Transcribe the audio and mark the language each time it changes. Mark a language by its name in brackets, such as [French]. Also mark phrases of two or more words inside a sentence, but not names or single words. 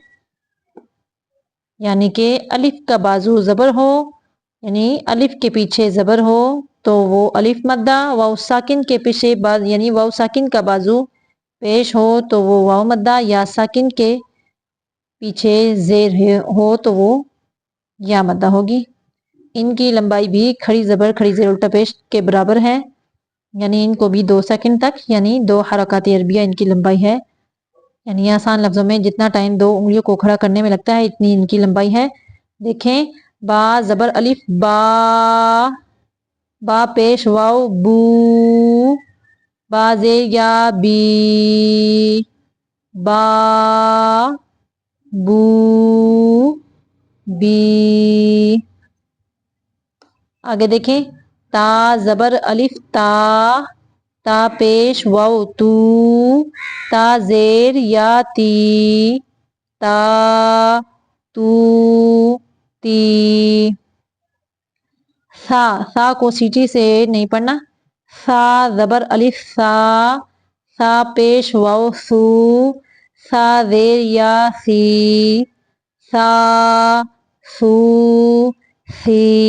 [Urdu] یعنی کہ الف کا بازو زبر ہو، یعنی الف کے پیچھے زبر ہو تو وہ الف مدہ، واو ساکن کے پیچھے یعنی واو ساکن کا بازو پیش ہو تو وہ واو مدہ، یا ساکن کے پیچھے زیر ہو تو وہ یا مدہ ہوگی۔ ان کی لمبائی بھی کھڑی زبر کھڑی زیر الٹا پیش کے برابر ہے، یعنی ان کو بھی 2 سیکنڈ تک، یعنی 2 حرکات عربیہ ان کی لمبائی ہے۔ یعنی آسان لفظوں میں جتنا ٹائم 2 انگلیوں کو کھڑا کرنے میں لگتا ہے اتنی ان کی لمبائی ہے۔ دیکھیں، با زبر الف با، با پیش واو بو، با زیر یا بی، با بو بی۔ آگے دیکھیں، تا زبر الف تا، تا پیش واو تو، تا زیر یا تی، تا تو تی۔ سا، سا کو سیٹی سے نہیں پڑھنا۔ سا زبر الف سا، سا پیش واو سو، سا زیر یا سی، سا سو سی۔